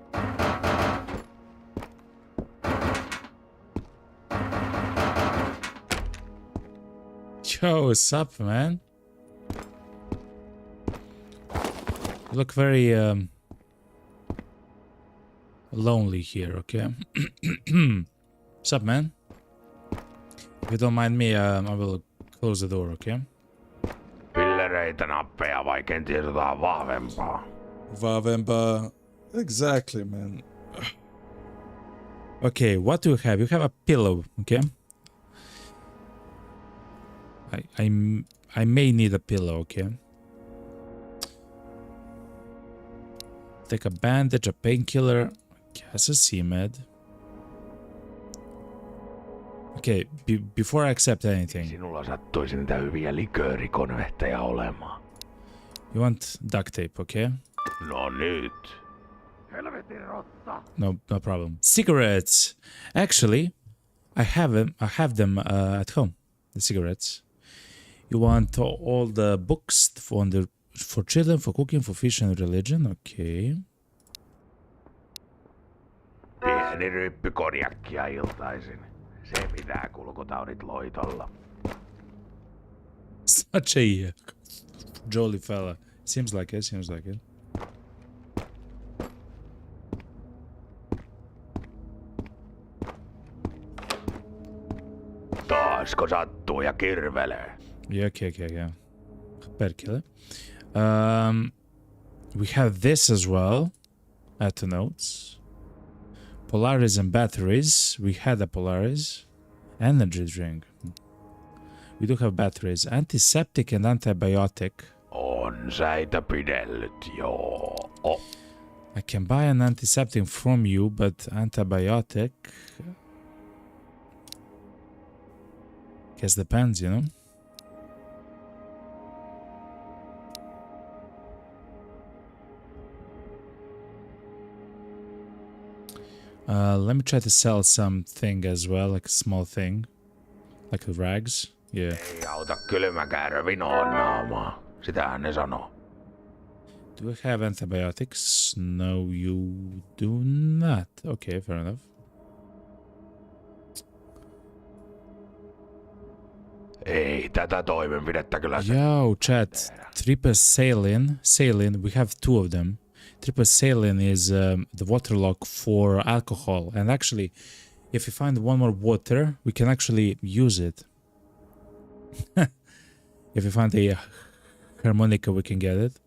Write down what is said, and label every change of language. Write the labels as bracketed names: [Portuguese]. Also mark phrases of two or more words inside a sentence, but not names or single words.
[English] Yo, what's up, man? You look very lonely here, okay? What's up, man? If you don't mind me, I will close the door, okay? [Finnish] Pillereitä, nappeja vai kenties jotain vahvempaa? Vahvempaa. [English] Exactly, man. Okay, what do you have? You have a pillow, okay? I may need a pillow, okay? Take a bandage, a painkiller. Yes, a C-med. Okay, before I accept anything. [Finnish] Sinulla sattuisi niitä hyviä liköörikonvehteja olemaan. [English] You want duct tape, okay? [Finnish] No nyt. Helvetin rotta. [English] No problem. Cigarettes. Actually, I have them at home. The cigarettes. You want all the books for children, for cooking, for fish and religion. Okay. [Finnish] Pieni ryppy konjakkia iltaisin. Se pitää kulkutaudit loitolla. [English] Such a jolly fella. Seems like it, seems like it. [Finnish] Taasko sattuu ja kirvelee? [English] Yeah, okay. Perkele. We have this as well. Add to notes. Polaris and batteries. We had a Polaris. Energy drink. We do have batteries. Antiseptic and antibiotic. [Finnish] On säitä pidellyt, joo. [English] I can buy an antiseptic from you, but antibiotic... Guess depends, you know? Let me try to sell something as well, like a small thing. Like the rags. Yeah. [Finnish] Ei auta kylmäkäärö vinoon naamaa. Sitähän ne sanoo. [English] Do we have antibiotics? No, you do not. Okay, fair enough. [Finnish] Ei tätä toimenpidettä kyllä. [English] Yo, chat. Triple saline. We have 2 of them. Triple saline is the water lock for alcohol. And actually, if we find one more water, we can actually use it. If we find a harmonica, we can get it.